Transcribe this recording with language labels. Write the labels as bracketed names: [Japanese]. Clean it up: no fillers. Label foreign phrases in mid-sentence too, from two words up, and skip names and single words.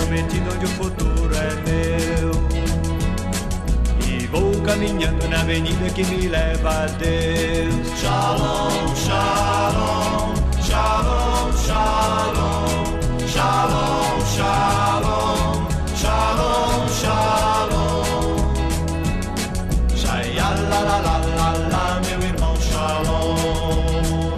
[Portuguese] certidão de o futuro é meu. E vou caminhando na avenida que me leva a Deus. [Hebrew] שלום, שלום, שלום, שלום, שלום, שלום, שלום, שלום. Shaya la la la la la, [Portuguese] meu irmão, shalom.